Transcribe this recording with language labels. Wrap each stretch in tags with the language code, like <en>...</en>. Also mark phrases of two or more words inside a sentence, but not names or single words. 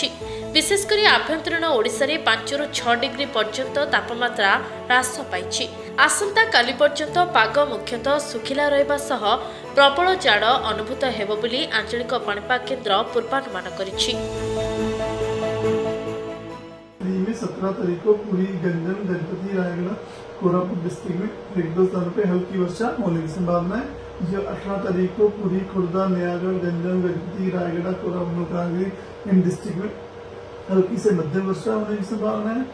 <or>ବିଶେଷକରି ଆଭ୍ୟନ୍ତରୀଣ ଓଡ଼ିଶାରେ 5ରୁ 6 ଡିଗ୍ରୀ ପର୍ଯ୍ୟନ୍ତ ତାପମାତ୍ରା ହ୍ରାସ ପାଇଛି। ଆସନ୍ତାକାଲି ପର୍ଯ୍ୟନ୍ତ ପାଗ ମୁଖ୍ୟତଃ ଶୁଖିଲା ରହିବା ସହ ପ୍ରବଳ ଜାଡ଼ ଅନୁଭୂତ ହେବ ବୋଲି ଆଞ୍ଚଳିକ ପାଣିପାଗ କେନ୍ଦ୍ର ପୂର୍ବାନୁମାନ କରିଛି।</or> <hi>17 तारीख को पूरी गंजम, गणपति, रायगढ़, कोरापुट डिस्ट्रिक्ट में 1-2 स्थानों पे हल्की वर्षा होने की संभावना है। जो 18 तारीख को पूरी खुर्दा, नयागढ़, गंजम, गणपति, रायगढ़, कोरापुट, मलकानगिरी इन डिस्ट्रिक्ट में हल्की से मध्यम वर्षा होने की संभावना है।</hi>